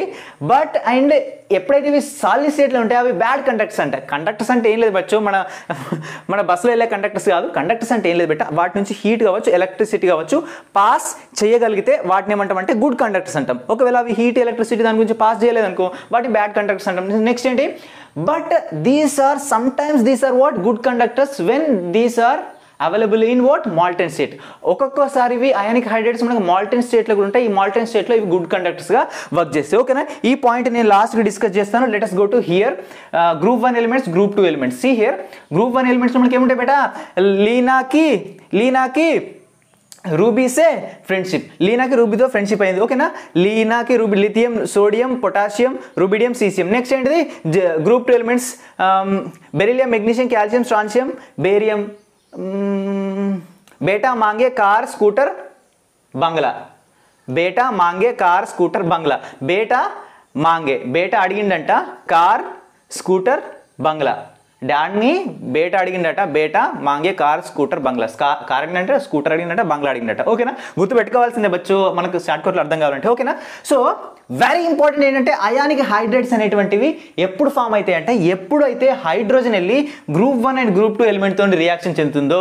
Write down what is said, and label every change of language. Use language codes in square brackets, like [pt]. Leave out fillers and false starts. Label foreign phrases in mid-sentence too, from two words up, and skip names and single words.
[en] but and [te] ఎప్పుడైతే ఇవి సాలిడ్ స్టేట్లో ఉంటాయి అవి [en] bad conductors [te] అంటాయి. కండక్టర్స్ అంటే ఏం లేదు బచ్చో, మన బస్సులో వెళ్ళే కండక్టర్స్ కాదు. కండక్టర్స్ అంటే ఏం లేదు బెట్ట, వాటి నుంచి హీట్ కావచ్చు, ఎలక్ట్రిసిటీ కావచ్చు పాస్ చేయగలిగితే వాటిని ఏమంటామంటే [en] good conductors [te] అంటాం. ఒకవేళ అవి హీట్, ఎలక్ట్రిసిటీ దాని గురించి పాస్ చేయలేదు అనుకో వాటిని [en] bad conductors [te] అంటాం. నెక్స్ట్ ఏంటి, [en] but these are what good conductors when these are available in what molten state. [te] ఒక్కొక్కసారి ఇవి [en] ionic hydrides [te] మనకు మాల్టెన్ స్టేట్లో కూడా ఉంటాయి. ఈ మాల్టెన్ స్టేట్లో ఇవి గుడ్ కండక్టర్స్గా వర్క్ చేస్తాయి. ఓకేనా. ఈ పాయింట్ నేను లాస్ట్గా డిస్కస్ చేస్తాను. [en] let us go to here group 1 elements, group 2 elements. see here group 1 elements [te] మనకి ఏముంటాయి బేటా, లీనాకి రూబీసే ఫ్రెండ్షిప్. లీనాకి రూబీతో ఫ్రెండ్షిప్ అయింది. ఓకేనా. లీనాకి రూబీ, లిథియం, సోడియం, పొటాషియం, రూబిడియం, సీసియం. నెక్స్ట్ ఏంటిది [en] group 2 elements, [te] బెరిలియం, మెగ్నీషియం, కాల్షియం, స్ట్రాన్షియం, బేరియం, [hi] बेटा मांगे कार स्कूटर बंगला. बेटा मांगे कार स्कूटर बंगला. बेटा मांगे, बेटा [te] అడిగిండంట కార్ స్కూటర్ బంగ్లా. డాడ్ని బేట అడిగిండట, [hi] बेटा मांगे कार स्कूटर बंगला. [te] కార్ అడిగిందంటే స్కూటర్ అడిగిందట, బంగ్లా అడిగిందట. ఓకేనా. గుర్తు పెట్టుకోవాల్సిందే బచ్చు, మనకు షార్ట్ కట్లో అర్థం కావాలంటే. ఓకేనా. [en] so very important [te] ఏంటంటే [en] ionic hydrides [te] అనేటువంటివి ఎప్పుడు ఫామ్ అవుతాయి అంటే ఎప్పుడైతే హైడ్రోజన్ వెళ్ళి [en] group 1 and group 2 [te] ఎలిమెంట్తో రియాక్షన్ చెందుతుందో.